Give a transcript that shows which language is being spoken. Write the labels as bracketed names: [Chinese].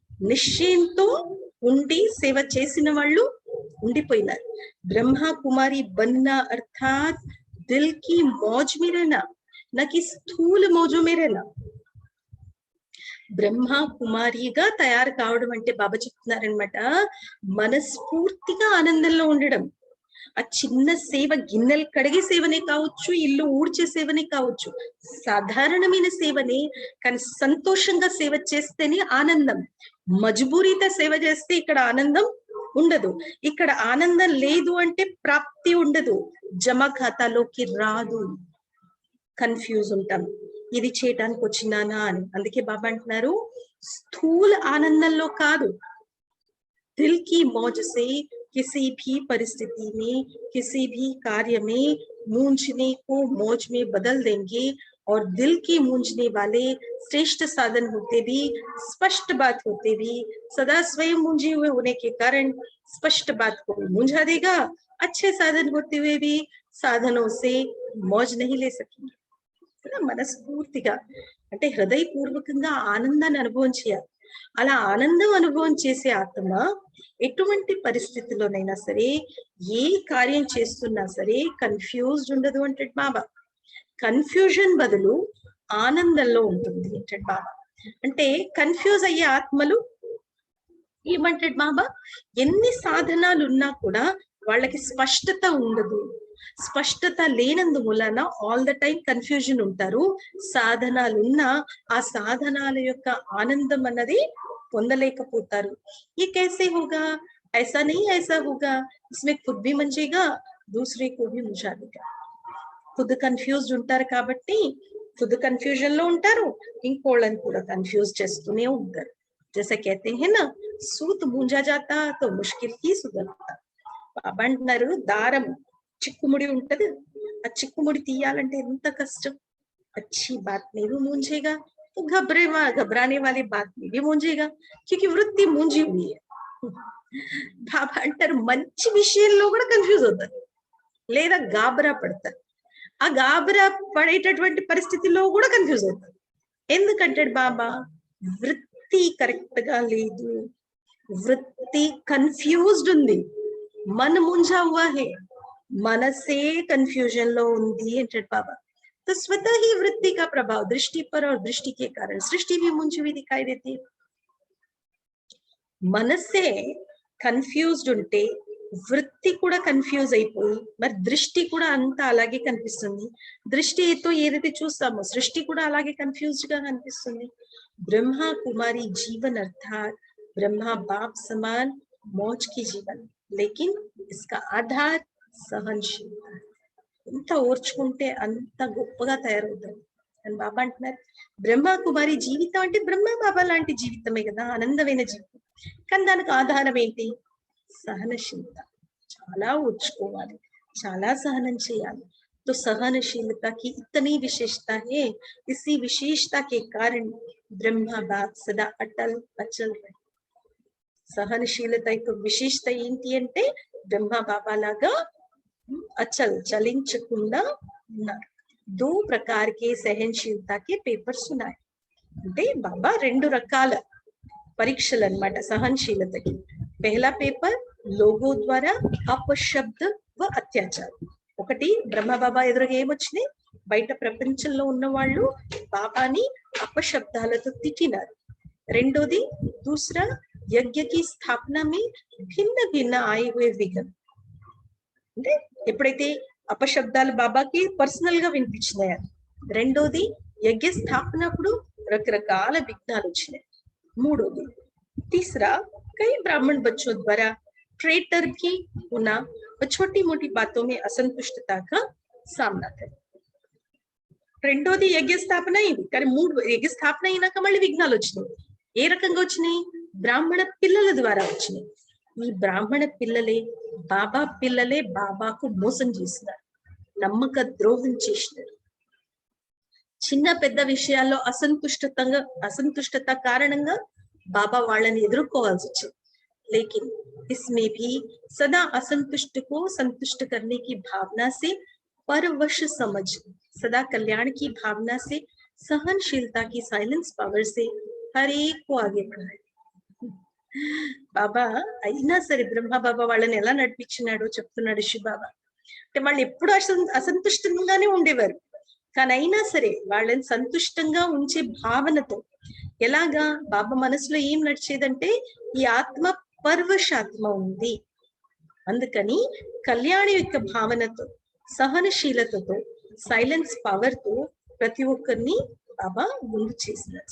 [Telugu] నిశ్చయంతో ఉండి సేవ చేసిన వాళ్ళు ఉండిపోయినారు. [Hindi] ब्रह्मा कुमारी बनना अर्थात दिल की मौज में रहना, न कि स्थूल मौजों में रहना. [Telugu] బ్రహ్మ కుమారిగా తయారు కావడం అంటే బాబా చెప్తున్నారనమాట, మనస్ఫూర్తిగా ఆనందంలో ఉండడం. ఆ చిన్న సేవ, గిన్నెలు కడిగే సేవనే కావచ్చు, ఇల్లు ఊడ్చే సేవనే కావచ్చు, సాధారణమైన సేవనే, కానీ సంతోషంగా సేవ చేస్తేనే ఆనందం. మజబూరీతో సేవ చేస్తే ఇక్కడ ఆనందం ఉండదు. ఇక్కడ ఆనందం లేదు అంటే ప్రాప్తి ఉండదు, జమా ఖాతాలోకి రాదు. కన్ఫ్యూజ్ ఉంటాం, ఇది చేయటానికి వచ్చినానా అని. అందుకే బాబా అంటున్నారు, స్థూల ఆనందంలో కాదు, [Hindi] దిల్ కి మౌజ్ సే किसी भी परिस्थिति में, किसी भी कार्य में मूंझने को मौज में बदल देंगे और दिल की मूंझने वाले श्रेष्ठ साधन होते भी, स्पष्ट बात होते भी, सदा स्वयं मूंझे हुए होने के कारण स्पष्ट बात को मूंझा देगा। अच्छे साधन होते हुए भी साधनों से మోజ్ नहीं ले सकेंगे. [Telugu] మనస్ఫూర్తిగా అంటే హృదయపూర్వకంగా ఆనందాన్ని అనుభవం చేయాలి. అలా ఆనందం అనుభవం చేసే ఆత్మ ఎటువంటి పరిస్థితిలోనైనా సరే, ఏ కార్యం చేస్తున్నా సరే కన్ఫ్యూజ్డ్ ఉండదు అంటాడు బాబా. కన్ఫ్యూజన్ బదులు ఆనందంలో ఉంటుంది అంటాడు బాబా. అంటే కన్ఫ్యూజ్ అయ్యే ఆత్మలు ఏమంటాడు బాబా, ఎన్ని సాధనాలు ఉన్నా కూడా వాళ్ళకి స్పష్టత ఉండదు. స్పష్టత లేనందు మూలన ఆల్ ద టైం కన్ఫ్యూజన్ ఉంటారు. సాధనాలున్నా ఆ సాధనాల యొక్క ఆనందం అన్నది పొందలేకపోతారు. [Hindi] ये कैसे होगा, ऐसा नहीं ऐसा होगा, इसमें खुद भी मंजेगा दूसरे को भी मुझा देगा. [Telugu] खुद కన్ఫ్యూజ్డ్ ఉంటారు కాబట్టి खुद కన్ఫ్యూజన్ లో ఉంటారు, ఇంకోళ్ళని కూడా కన్ఫ్యూజ్ చేస్తూనే ఉంటారు. [Hindi] जैसे कहते हैं ना, सूत मूंझा जाता तो मुश्किल ही सुधरता. [Telugu] బాబా అంటున్నారు, దారం చిక్కుముడి ఉంటది, ఆ చిక్కుముడి తీయాలంటే ఎంత కష్టం. [Hindi] अच्छी बात में भी मूंझेगा तो घबराने वाली बात में भी मूंझेगा, क्योंकि వృత్తి मूंझी हुई है. [Telugu] బాబా అంటారు, మంచి విషయంలో కూడా కన్ఫ్యూజ్ అవుతారు లేదా గాబరా పడతారు. ఆ గాబరా పడేటటువంటి పరిస్థితిలో కూడా కన్ఫ్యూజ్ అవుతారు. ఎందుకంటాడు బాబా, వృత్తి కరెక్ట్ గా లేదు, వృత్తి కన్ఫ్యూజ్డ్ ఉంది, [Hindi] मन मूंझा हुआ है, [Telugu] मनसे कंफ्यूजन लो उंदी अंटाడు बाबा. [Hindi] तो स्वतः ही वृत्ति का प्रभाव दृष्टि पर और दृष्टि के कारण सृष्टि भी मूंझी हुई दिखाई देती है. [Telugu] मनसे కన్ఫ్యూజ్డ్ ఉంటే వృత్తి కూడా కన్ఫ్యూజ్ అయిపోయి మరి దృష్టి కూడా అంతా అలాగే కనిపిస్తుంది. దృష్టితో ఏదైతే చూస్తామో సృష్టి కూడా అలాగే కన్ఫ్యూజ్డ్ గా కనిపిస్తుంది. [Hindi] ब्रह्मा कुमारी जीवन अर्थात ब्रह्मा बाप समान मौज की जीवन, लेकिन इसका आधार सहनशीलता. [Telugu] ఎంత ఓర్చుకుంటే అంత గొప్పగా తయారవుతారు అని బాబా అంటున్నారు. బ్రహ్మ కుమారి జీవితం అంటే బ్రహ్మ బాబా లాంటి జీవితమే కదా, ఆనందమైన జీవితం. కానీ దానికి ఆధారం ఏంటి? సహనశీలత. చాలా ఓర్చుకోవాలి, చాలా సహనం చేయాలి. [Hindi] तो सहनशीलता की इतनी विशेषता है, इसी विशेषता के कारण ब्रह्मा बाप सदा अटल अचल रहे. [Telugu] సహనశీలత యొక్క విశేషత ఏంటి అంటే బ్రహ్మ బాబా లాగా అచల్ చలించకుండా ఉన్నారు. [Hindi] దో ప్రకార్ కే సహనశీలత కే పేపర్స్ [Telugu] ఉన్నాయి. అంటే బాబా రెండు రకాల పరీక్షలు అన్నమాట సహనశీలతకి. [Hindi] పహలా పేపర్ లోగో ద్వారా అపశబ్ద వ అత్యాచారం. [Telugu] ఒకటి బ్రహ్మ బాబా ఎదురుగా ఏమొచ్చినాయి, బయట ప్రపంచంలో ఉన్న వాళ్ళు బాబాని అపశబ్దాలతో తిట్టినారు. రెండోది [Hindi] दूसरा यज्ञ की स्थापना में भिन्न भिन्न आए हुए विघ्न. [Telugu] అంటే ఎప్పుడైతే అపశబ్దాలు బాబాకి పర్సనల్ గా వినిపించినాయి. రెండోది యజ్ఞ స్థాపనప్పుడు రకరకాల విఘ్నాలు వచ్చినాయి. మూడోది [Hindi] तीसरा कई ब्राह्मण बच्चों द्वारा ट्रेटर भी होना और छोटी मोटी बातों में असंतुष्टता का सामना करें. [Telugu] రెండోది యజ్ఞ స్థాపన అయింది, కానీ మూడు యజ్ఞ స్థాపన అయినాక మళ్ళీ విఘ్నాలు వచ్చినాయి. ఏ రకంగా వచ్చినాయి? బ్రాహ్మణ పిల్లల ద్వారా వచ్చినాయి. ఈ బ్రాహ్మణ పిల్లలే బాబాకు మోసం చేసినారు, నమ్మక ద్రోహం చేసినారు. చిన్న పెద్ద విషయాల్లో అసంతుష్టత కారణంగా బాబా వాళ్ళని ఎదుర్కోవాల్సి వచ్చింది. [Hindi] लेकिन इसमें भी सदा असंतुष्ट को संतुष्ट करने की भावना से परवश समझ, सदा कल्याण की भावना से सहनशीलता की साइलेंस पावर से हर एक को आगे बढ़ाए. [Telugu] బాబా అయినా సరే బ్రహ్మ బాబా వాళ్ళని ఎలా నడిపించినాడో చెప్తున్నాడు శివ బాబా. అంటే వాళ్ళు ఎప్పుడు అసంతుష్టంగానే ఉండేవారు, కానీ అయినా సరే వాళ్ళని సంతుష్టంగా ఉంచే భావనతో. ఎలాగా? బాబా మనసులో ఏం నడిచేదంటే ఈ ఆత్మ పర్వశాత్మ ఉంది, అందుకని కళ్యాణ యొక్క భావనతో సహనశీలతతో సైలెన్స్ పవర్ తో ప్రతి ఒక్కరిని बाबा ముందు చేసినారు.